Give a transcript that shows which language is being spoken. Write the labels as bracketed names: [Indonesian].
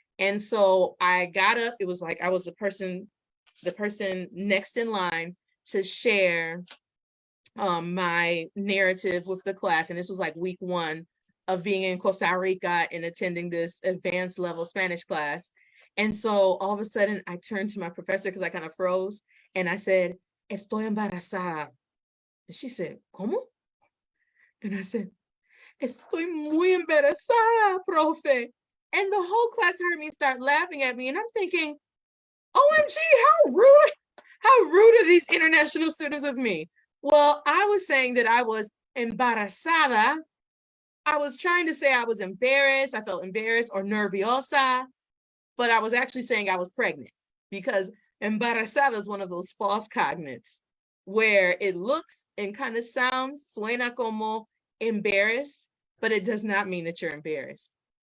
[English] And so I got up. It was like I was the person next in line to share my narrative with the class. And this was like week 1 of being in Costa Rica and attending this advanced level Spanish class. And so all of a sudden I turned to my professor because I kind of froze and I said, [Spanish] "Estoy embarazada." [English] And she said, "¿Cómo?" And I said, [Spanish] "Estoy muy embarazada, profe." [English] And the whole class heard me start laughing at me. And I'm thinking, OMG, how rude are these international students with me? Well, I was saying that I was embarazada. I was trying to say I was embarrassed. I felt embarrassed or nerviosa, but I was actually saying I was pregnant because embarazada is one of those false cognates where it looks and kind of sounds, [Spanish] suena como [English] embarrassed, but it does not mean that you're embarrassed.